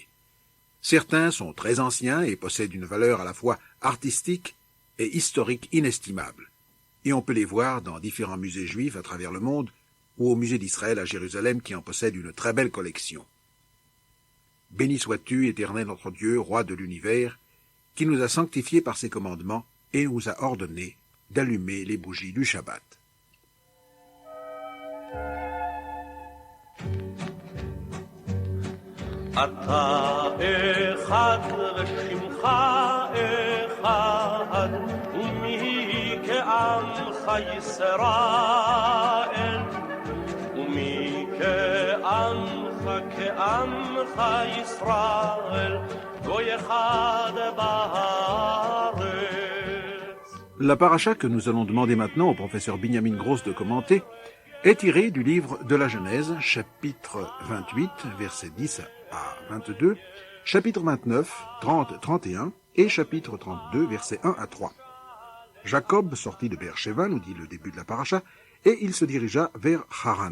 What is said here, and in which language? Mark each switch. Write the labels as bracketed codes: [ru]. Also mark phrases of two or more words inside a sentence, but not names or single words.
[fr] Certains sont très anciens et possèdent une valeur à la fois artistique et historique inestimable, et on peut les voir dans différents musées juifs à travers le monde, ou au musée d'Israël à Jérusalem qui en possède une très belle collection. Béni sois-tu, Éternel notre Dieu, roi de l'univers, qui nous a sanctifiés par ses commandements et nous a ordonné d'allumer les bougies du Shabbat. [he] אתה אחד ושמך אחד ומי כעמך ישראל ומי כעמך ישראל גוי אחד בארץ. [fr] La paracha que nous allons demander maintenant au professeur Binyamin Gross de commenter est tirée du livre de la Genèse, chapitre 28, versets 10 à 22, chapitre 29, 30, 31 et chapitre 32, versets 1 à 3. Jacob sortit de Beersheba, nous dit le début de la paracha, et il se dirigea vers Haran.